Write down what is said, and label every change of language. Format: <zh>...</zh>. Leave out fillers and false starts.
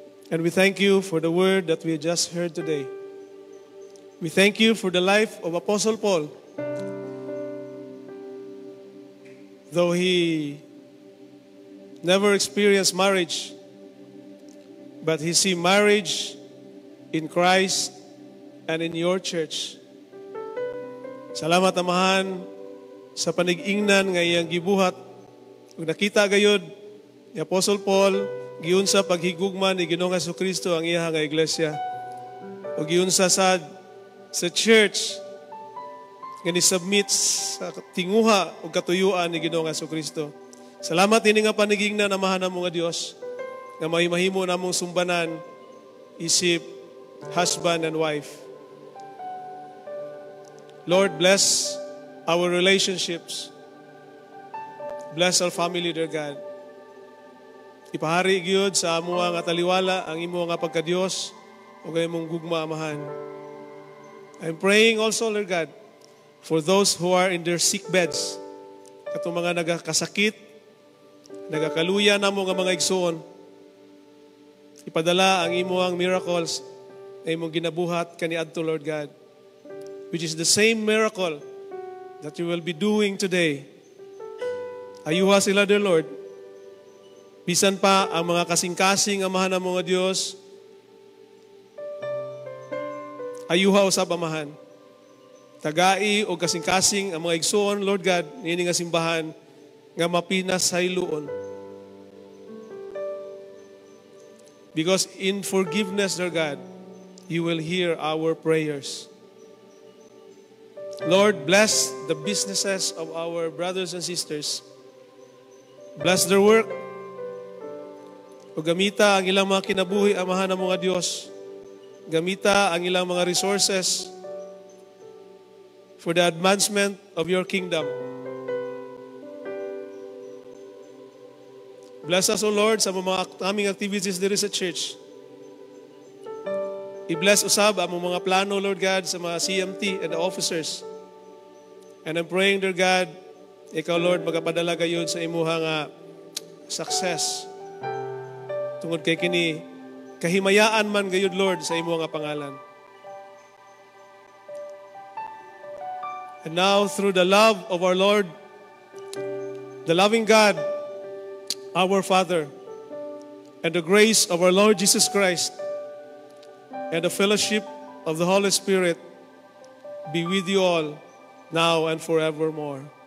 <en>And we thank you for the word that we just heard today. We thank you for the life of Apostle Paul. Though he never experienced marriage, but he see marriage in Christ and in your church.</en> <ceb>Salamat, Amahan, sa panig-ingnan nga iyang gibuhat. Ug nakita gayud ni Apostle Paul giunsa paghigugma ni Ginoong Jesucristo ang iya nga iglesia. Ug giunsa sad sa church nga ni-submit sa tinguha o katuyuan ni Ginoong Jesucristo. Salamat ini nga panigingnan, Amahan namo nga Dios, nga mahimo namong sumbanan isip</ceb> <en>husband and wife. Lord, bless our relationships. Bless our family, dear God.</en> <ceb>Ipahari gyud sa amo nga taliwala ang imo nga pagka-Dios ug imong gugma, Amahan.</ceb> <en>I'm praying also, Lord God, for those who are in their sick beds,</en> <ceb>katong mga nagakasakit, nagakaluya na mo nga mga igsoon, ipadala ang imuang miracles na imong ginabuhat kaniadto,</ceb> <en>Lord God, which is the same miracle that you will be doing today.</en> <ceb>Ayuha sila, dear Lord. Bisan pa ang mga kasing-kasing, Amahan na mga Diyos, ayuha usab, Amahan. Tagai o kasing-kasing ang mga igsoon, Lord God, nini nga simbahan nga mapinas sa hiluon.</ceb> <en>Because in forgiveness, Lord God, you will hear our prayers. Lord, bless the businesses of our brothers and sisters. Bless their work.</en> <ceb>O gamita ang ilang mga kinabuhi, Amahan ng mga Diyos. Gamita ang ilang mga</ceb> <en>resources for the advancement of your kingdom. Bless us, O Lord,</en> <ceb>sa mga aming activities diri sa church. I-bless usab ang mga plano, Lord God, sa mga CMT and the officers.</ceb> <en>And I'm praying, dear God, ikaw, Lord,</en> <ceb>magapadala gayud sa imuha nga</ceb> <en>success.</en> <ceb>Tungod kay kini, kahimayaan man gayud, Lord, sa imuha nga pangalan.</ceb> <en>And now, through the love of our Lord, the loving God, our Father, and the grace of our Lord Jesus Christ, and the fellowship of the Holy Spirit be with you all, now and forevermore.</en>